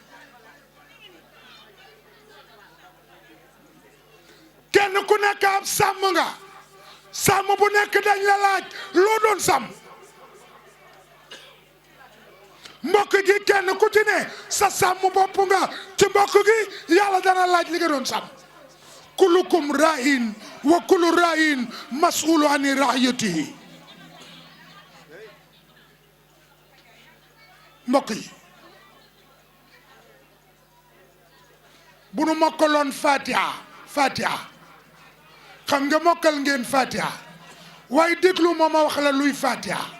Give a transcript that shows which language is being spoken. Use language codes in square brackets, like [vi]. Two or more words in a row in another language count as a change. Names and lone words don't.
[wo] kenn ku nekk ab sàmm nga sàmm bu nekk dañ la laaj loo doon sàmm mbokk gi kenn ku ci ne sa sàmm bopp nga ci mbokk gi yàlla dana laaj li nga doon sàmm [ar] كلكم راع وكل راع مسؤول عن رعيته [wo] mbokk yi bu nu mokkaloon Fatiha xam nga mokkal ngeen Fatiha waaye déglu ma wax la luy Fatiha